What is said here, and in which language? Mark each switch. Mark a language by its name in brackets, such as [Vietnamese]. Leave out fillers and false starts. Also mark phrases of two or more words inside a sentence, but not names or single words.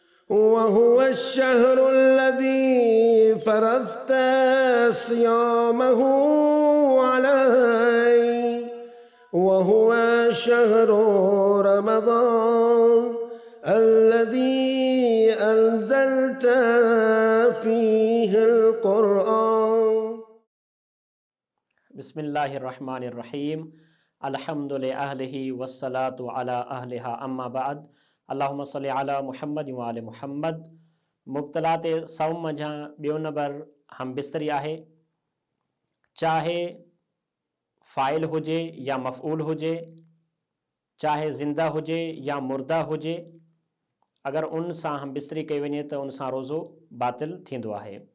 [Arabic] وهو الشهر الذي فرضت صيامه علي وهو شهر رمضان الذي أنزلت فيه القرآن. بسم الله الرحمن الرحيم الحمد لله أهله والصلاة على أهلها أما بعد اللهم صل على محمد وآل محمد. [Sindhi] मुब्तलात सौम जा ॿियो नंबर हम बिस्तरी आहे, चाहे फ़ाइल हुजे या मफ़ऊल हुजे, चाहे ज़िंदा हुजे या मुर्दा हुजे, अगर उन सां हम बिस्तरी कई वञे त उन सां रोज़ो बातिल थींदो आहे।